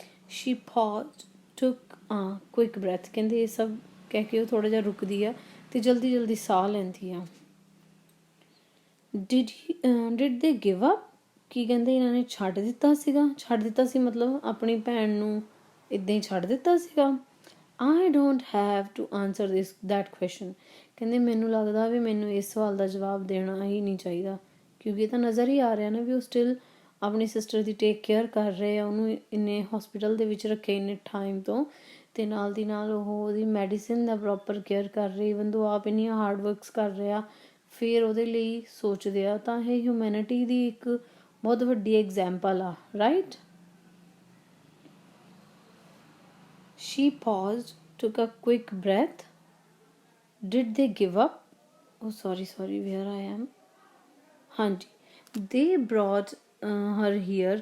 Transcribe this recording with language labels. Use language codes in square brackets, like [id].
[en] She paused, took a quick breath। [pa] ਕਹਿੰਦੇ ਇਹ ਸਭ ਕਹਿ ਕੇ ਉਹ ਥੋੜ੍ਹਾ ਜਿਹਾ ਰੁਕਦੀ ਆ ਅਤੇ ਜਲਦੀ ਸਾਹ ਲੈਂਦੀ ਆ। [en] did they give up? [pa] ਕੀ ਕਹਿੰਦੇ ਇਹਨਾਂ ਨੇ ਛੱਡ ਦਿੱਤਾ ਸੀ ਮਤਲਬ ਆਪਣੀ ਭੈਣ ਨੂੰ ਇੱਦਾਂ ਹੀ ਛੱਡ ਦਿੱਤਾ ਸੀਗਾ। [en] I don't have to answer that question. [pa] ਕਹਿੰਦੇ ਮੈਨੂੰ ਲੱਗਦਾ ਵੀ ਮੈਨੂੰ ਇਸ ਸਵਾਲ ਦਾ ਜਵਾਬ ਦੇਣਾ ਹੀ ਨਹੀਂ ਚਾਹੀਦਾ, ਕਿਉਂਕਿ ਇਹ ਤਾਂ ਨਜ਼ਰ ਹੀ ਆ ਰਿਹਾ ਨਾ ਵੀ ਉਹ ਸਟਿਲ ਆਪਣੀ ਸਿਸਟਰ ਦੀ ਟੇਕ ਕੇਅਰ ਕਰ ਰਹੇ ਆ, ਉਹਨੂੰ ਇੰਨੇ ਹਸਪੀਟਲ ਦੇ ਵਿੱਚ ਰੱਖੇ ਇੰਨੇ ਟਾਈਮ ਤੋਂ, ਅਤੇ ਨਾਲ ਦੀ ਨਾਲ ਉਹ ਉਹਦੀ ਮੈਡੀਸਿਨ ਦਾ ਪ੍ਰੋਪਰ ਕੇਅਰ ਕਰ ਰਹੇ, ਈਵਨ ਦੋ ਆਪ ਇੰਨੀਆਂ ਹਾਰਡ ਵਰਕਸ ਕਰ ਰਿਹਾ, ਫਿਰ ਉਹਦੇ ਲਈ ਸੋਚਦੇ ਆ। ਤਾਂ ਇਹ ਹਿਊਮੈਨਿਟੀ ਦੀ ਇੱਕ ਬਹੁਤ ਵੱਡੀ ਐਗਜ਼ਾਮਪਲ ਆ, right. [en] She paused, took a quick breath. Did they give up? Oh, sorry, where I am. ਹਾਂਜੀ, they brought her here.